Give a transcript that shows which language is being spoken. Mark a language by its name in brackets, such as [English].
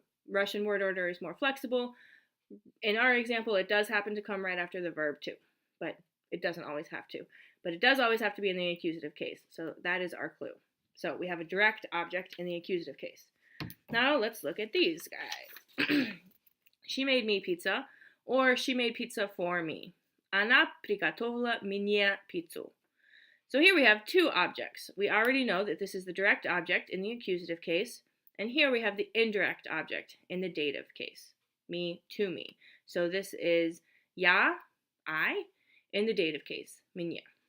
[English] Russian word order is more flexible. In our example, it does happen to come right after the verb too, but it doesn't always have to. But it does always have to be in the accusative case. So that is our clue. So we have a direct object in the accusative case. Now let's look at these guys. She made me pizza, or she made pizza for me. [Russian] Она приготовила мне пиццу. [English] So here we have two objects. We already know that this is the direct object in the accusative case, and here we have the indirect object in the dative case. Me to me. So this is я, I, in the dative case, мне.